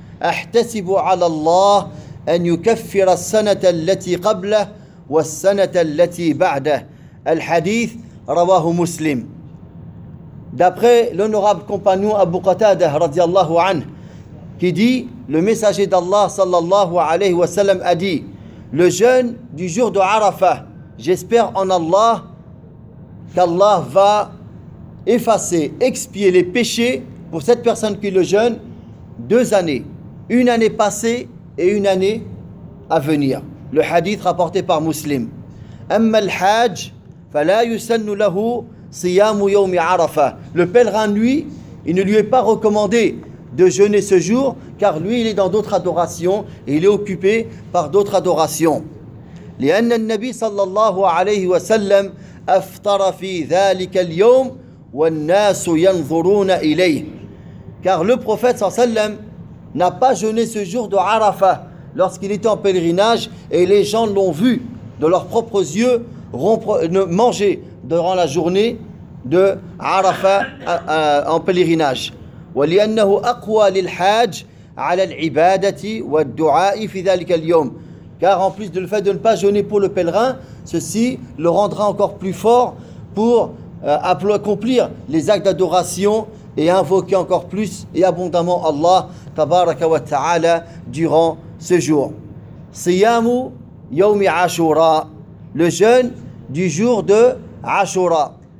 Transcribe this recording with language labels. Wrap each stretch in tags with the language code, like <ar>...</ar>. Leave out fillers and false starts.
<ar>احتسب على الله ان يكفر السنه التي قبله والسنه التي بعده. الحديث رواه مسلم.</ar> <fr>D'après l'honorable compagnon Abu Qatadah</fr> <ar>radiyallahu anhu</ar> <fr>qui dit, le messager d'Allah</fr> <ar>sallallahu alayhi wa sallam</ar> <fr>a dit, le jeûne du jour de Arafah, j'espère en Allah qu'Allah va effacer, expier les péchés pour cette personne qui le jeûne 2 années. Une année passée et une année à venir. le hadith rapporté par Muslim.</fr> <ar>Amma al-hajj fa la yusannu lahu siyam yawm Arafah.</ar> <fr>Le pèlerin lui, il ne lui est pas recommandé de jeûner ce jour car lui il est dans d'autres adorations et il est occupé par d'autres adorations.</fr> <ar>لأن النبي صلى الله عليه وسلم أفطر في ذلك اليوم والناس ينظرون إليه.</ar> <fr>Car le prophète</fr> <ar>صلى الله عليه وسلم</ar> <fr>n'a pas jeûné ce jour de Arafah lorsqu'il était en pèlerinage et les gens l'ont vu de leurs propres yeux manger durant la journée de Arafah en pèlerinage.</fr> <ar>ولأنه أقوى للحاج على العبادة والدعاء في ذلك اليوم.</ar> <fr>Car en plus de le fait de ne pas jeûner pour le pèlerin, ceci le rendra encore plus fort pour accomplir les actes d'adoration et invoquer encore plus et abondamment Allah</fr> <ar>tabaraka wa ta'ala</ar> <fr>durant ce jour.</fr> <ar>Siyamu yawmi Ashura,</ar> <fr>le jeûne du jour de Ashura.</fr>